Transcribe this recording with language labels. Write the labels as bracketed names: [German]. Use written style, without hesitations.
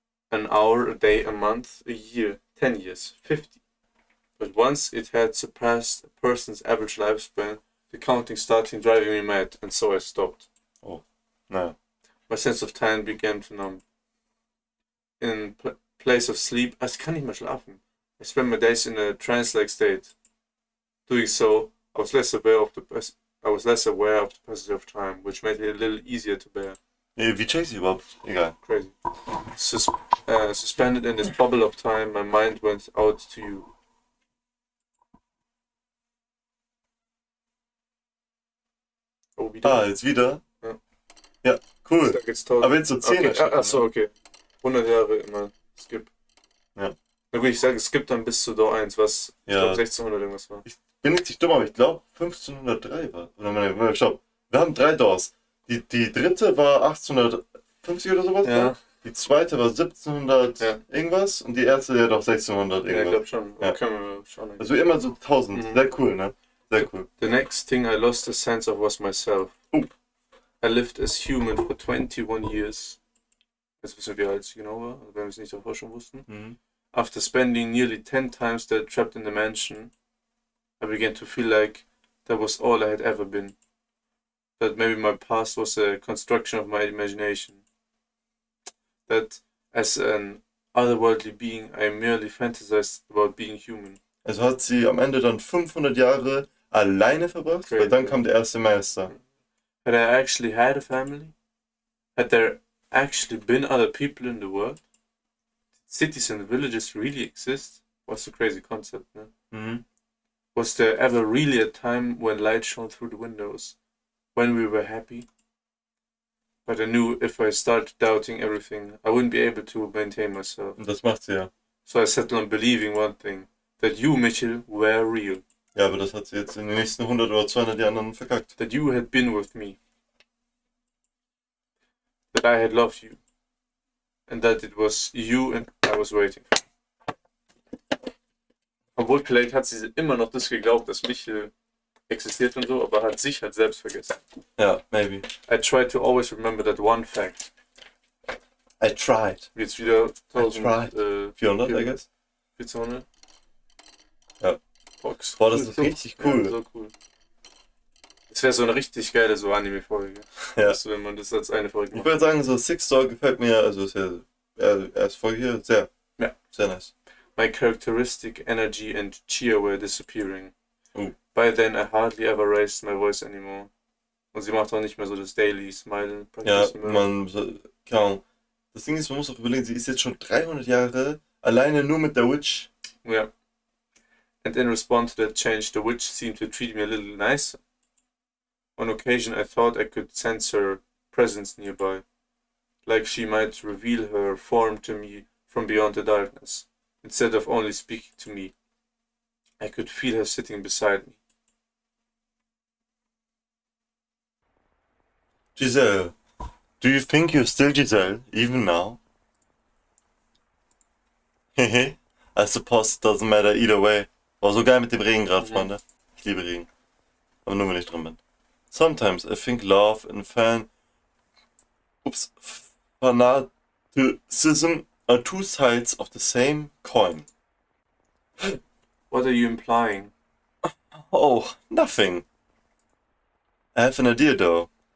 [English] an hour, a day, a month, a year, 10 years, 50. But once it had surpassed a person's average lifespan, the counting started driving me mad, and so I stopped. [German] Oh, naja. [English] My sense of time began to numb. In place of sleep, [German] ich kann nicht mehr schlafen. [English] I spent my days in a trance-like state. Doing so, I was less aware of the passage of time, which made it a little easier to bear. [German] Wie checkst du überhaupt? Egal. [English] Crazy. Suspended in this bubble of time, my mind went out to you. [German] Oh, wieder? Ah, jetzt wieder? Ja. Ja, cool. Ich sag jetzt 1000. Aber jetzt so 10 Okay. Achso, okay. 100 Jahre immer. Skip. Ja. Na gut, ich sage, es gibt dann bis zu Do 1, was ich Ja. glaube 1600 irgendwas war. Ich bin jetzt nicht dumm, aber ich glaube 1503 war. Oder stopp. Wir haben 3 Doors. Die dritte war 1850 oder sowas. Ja. Die zweite war 1700 Ja. irgendwas und die erste ja doch 1600 Ja, ich irgendwas. glaube schon. Ja. Können wir schauen. Also immer so 1000. Mhm. Sehr cool, ne? Sehr cool. [English] The next thing I lost the sense of was myself. Oh. I lived as human for 21 years. [German] Jetzt wissen wir, wie alt ich genau war, wenn wir es nicht davor schon wussten. Mhm. [English] After spending nearly 10 times that trapped in the mansion, I began to feel like that was all I had ever been. That maybe my past was a construction of my imagination. That as an otherworldly being, I merely fantasized about being human. [German] Also hat sie am Ende dann 500 Jahre alleine verbracht, weil dann kam der erste Meister. [English] Had I actually had a family? Had there actually been other people in the world? Did cities and villages really exist? What's a crazy concept, ne? Mhm. Was there ever really a time when light shone through the windows? When we were happy? But I knew if I started doubting everything, I wouldn't be able to maintain myself. [German] Und das macht sie ja. [English] So I settled on believing one thing, that you, Mitchell, were real. [German] Ja, aber das hat sie jetzt in den nächsten 100 oder 200 Jahren dann verkackt. [English] That you had been with me. That I had loved you. And that it was you and I was waiting for. [German] Obwohl, vielleicht hat sie immer noch das geglaubt, dass Michel existiert und so, aber hat sich halt selbst vergessen. Ja, maybe. [English] I tried to always remember that one fact. I tried. [German] Jetzt wieder 1400, [English] 400, I guess. [German] 1400. Ja. Box. Boah, das ist richtig cool. Ja, so cool. Das wäre so eine richtig geile so Anime-Folge. Ja. Weißt du, wenn man das als eine Folge Ich macht. würde sagen, so Six Door gefällt mir, also ist ja erst Folge hier, sehr nice. [English] My characteristic energy and cheer were disappearing. Oh. By then I hardly ever raised my voice anymore. [German] Und sie macht auch nicht mehr so das Daily Smile Ja, Practice. keine Ahnung. Das Ding ist, man muss auch überlegen, sie ist jetzt schon 300 Jahre alleine nur mit der Witch. [English] Yeah. And in response to that change, the witch seemed to treat me a little nicer. On occasion, I thought I could sense her presence nearby, like she might reveal her form to me from beyond the darkness. Instead of only speaking to me, I could feel her sitting beside me. Giselle, do you think you're still Giselle, even now? Hehe, I suppose it doesn't matter either way. [German] War so geil mit dem Regen gerade, Freunde. Ich liebe Regen. Aber nur, wenn ich drin bin. [English] Sometimes I think love and fanaticism are two sides of the same coin. What are you implying? Oh, nothing. I have an idea though.